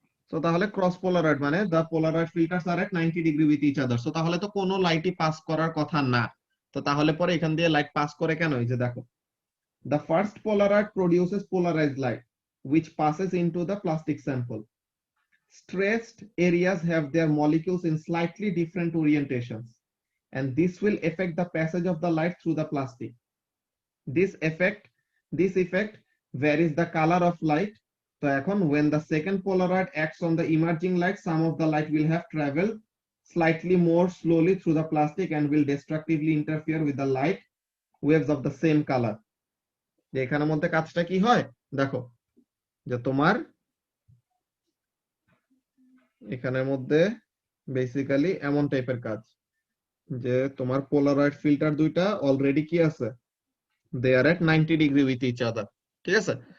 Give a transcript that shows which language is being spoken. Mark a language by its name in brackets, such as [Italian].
[Bangla] So তাহলে cross Polaroid মানে [English] the polaroid filters are at 90 degree with each other। [Bangla] So তাহলে তো কোনো লাইটই পাস করার কথা না। তো তাহলে পরে এখান দিয়ে লাইট পাস করে কেন, এই যে দেখো, [English] the first polaroid produces polarized light which passes into the plastic sample। Stressed areas have their molecules in slightly different orientations, and this will affect the passage of the light through the plastic. This effect varies the color of light। So এখন when the second polaroid acts on the emerging light, some of the light will have traveled slightly more slowly through the plastic and will destructively interfere with the light waves of the same color। [Bangla] যে এখানের মধ্যে কাজটা কি হয় দেখো, যে তোমার এখানের মধ্যে বেসিক্যালি এমন টাইপের কাজ, যে তোমার পোলারয়েড ফিল্টার দুইটা অলরেডি কি আছে, [English] they are at 90 degree with each other, [Bangla] ঠিক আছে।